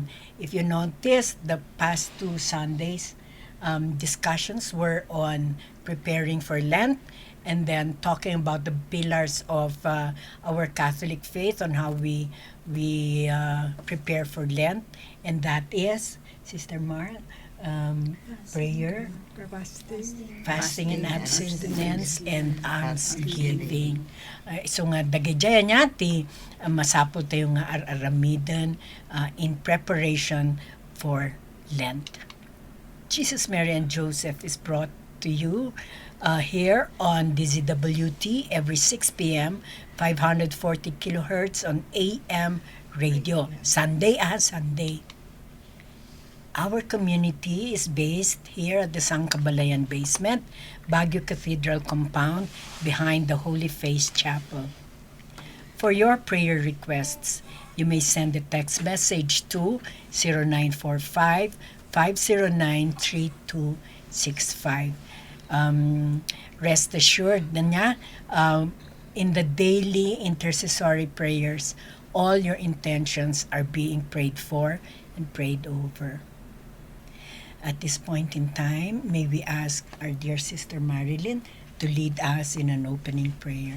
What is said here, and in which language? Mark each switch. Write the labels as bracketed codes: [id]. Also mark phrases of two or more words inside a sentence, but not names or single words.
[en] If you notice, the past 2 Sundays, discussions were on preparing for Lent, and then talking about the pillars of our Catholic faith on how we prepare for Lent, and that is, Sister Mar, prayer, fasting and abstinence, and almsgiving. [ilo] So nga dagayjaya niya ti masapol tayo nga aramidan [en] in preparation for Lent. Jesus, Mary, and Joseph is brought to you here on DZWT every 6 p.m., 540 kilohertz on AM radio. Sunday. Our community is based here at the Sangkabalayan basement, Baguio Cathedral compound, behind the Holy Face Chapel. For your prayer requests, you may send a text message to 0945 509-3265. Rest assured [ilo] na niya, [en] in the daily intercessory prayers, all your intentions are being prayed for and prayed over. At this point in time, may we ask our dear Sister Marilyn to lead us in an opening prayer.